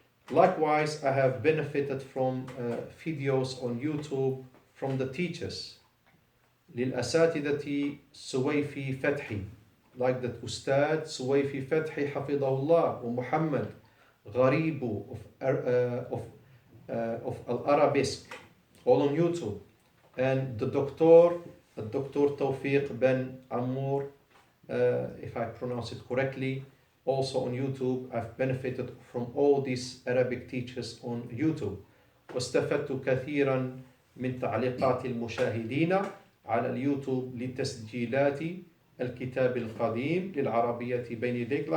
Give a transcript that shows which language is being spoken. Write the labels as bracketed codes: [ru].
[en] Likewise, I have benefited from videos on YouTube from the teachers. [ar] للأساتذة سويفي فتحي, [en] like that Ustadh [ar] سويفي فتحي حفظه الله, ومحمد غريب [en] of Arabisque, all on YouTube. And the Dr. Tawfiq Ben Amour, if I pronounce it correctly, also on YouTube. I've benefited from all these Arabic teachers on YouTube. [ar] واستفدت كثيرا من تعليقات المشاهدين على اليوتيوب لتسجيلات الكتاب القديم للعربية بين يديك.